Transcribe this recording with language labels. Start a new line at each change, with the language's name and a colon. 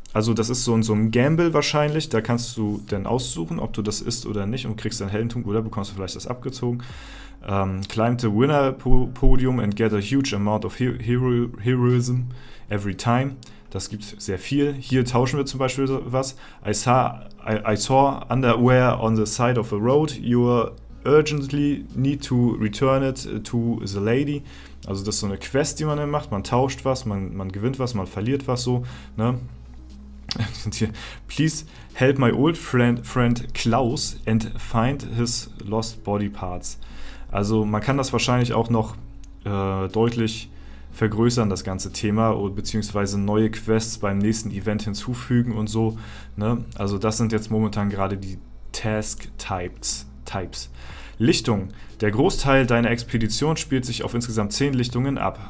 German: Also das ist so ein Gamble wahrscheinlich. Da kannst du dann aussuchen, ob du das isst oder nicht und kriegst dann Heldentum oder bekommst du vielleicht das abgezogen.
English: Climb the winner podium and get a huge amount of heroism every time.
German: Das gibt sehr viel. Hier tauschen wir zum Beispiel was.
English: I saw underwear on the side of a road. You urgently need to return it to the lady.
German: Also das ist so eine Quest, die man dann macht. Man tauscht was, man gewinnt was, man verliert was so. Ne?
English: Hier, please help my old friend Klaus and find his lost body parts.
German: Also man kann das wahrscheinlich auch noch deutlich vergrößern, das ganze Thema, beziehungsweise neue Quests beim nächsten Event hinzufügen und so. Ne? Also das sind jetzt momentan gerade die Task-Types. Lichtung. Der Großteil deiner Expedition spielt sich auf insgesamt 10 Lichtungen ab.